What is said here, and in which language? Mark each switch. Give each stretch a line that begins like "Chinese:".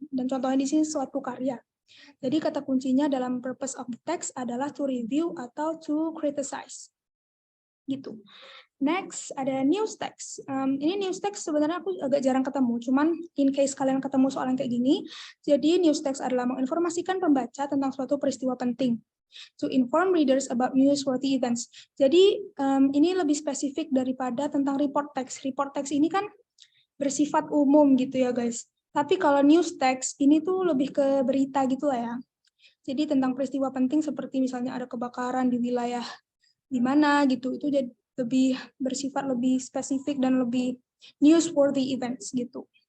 Indonesian: Dan contohnya di sini suatu karya. Jadi kata kuncinya dalam
English: purpose of the text
Indonesian: adalah
English: to review
Indonesian: atau
English: to criticize.
Indonesian: Gitu. Next, ada news text. Ini news text sebenarnya aku agak jarang ketemu, cuman
English: in case
Indonesian: kalian ketemu soal yang kayak gini, jadi news text adalah menginformasikan pembaca tentang suatu peristiwa penting.
English: To inform readers about newsworthy events.
Indonesian: Jadi ini lebih spesifik daripada tentang report text. Report text ini kan bersifat umum gitu ya guys. Tapi kalau news text ini tuh lebih ke berita gitu lah ya. Jadi tentang peristiwa penting seperti misalnya ada kebakaran di wilayah di mana gitu, itu jadi lebih bersifat lebih spesifik dan lebih newsworthy events gitu.